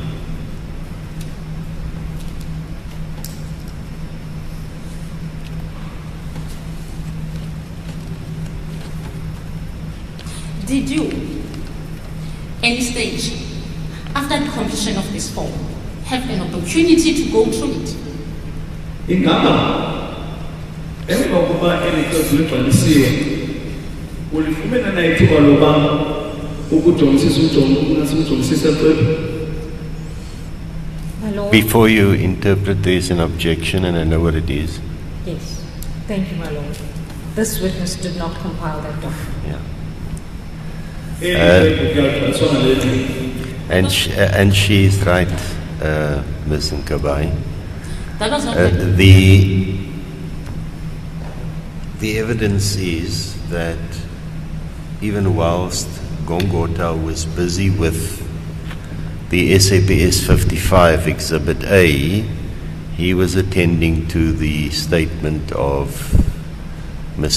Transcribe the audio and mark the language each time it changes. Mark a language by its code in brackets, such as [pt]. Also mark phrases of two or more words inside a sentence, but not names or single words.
[en] Did you, any stage, after the completion of this form, have an opportunity to go through it? [xh] Ingaba emva kokuba eli xesha libhalisiwe ulifumene na ithuba loba ukujongisisa ujongisisa xwebhu. [en] My Lord. Before you interpret, there's an objection, and I know what it is. Yes. Thank you, my Lord. This witness did not compile that document. Yeah. [xh] Eli xwebhu kuyagqaliswa ngale ngxelo. [en] And she is right, Ms. Nkabai. That was not The evidence is that even whilst Gongota was busy with the SAPS 55 Exhibit A, he was attending to the statement of Ms.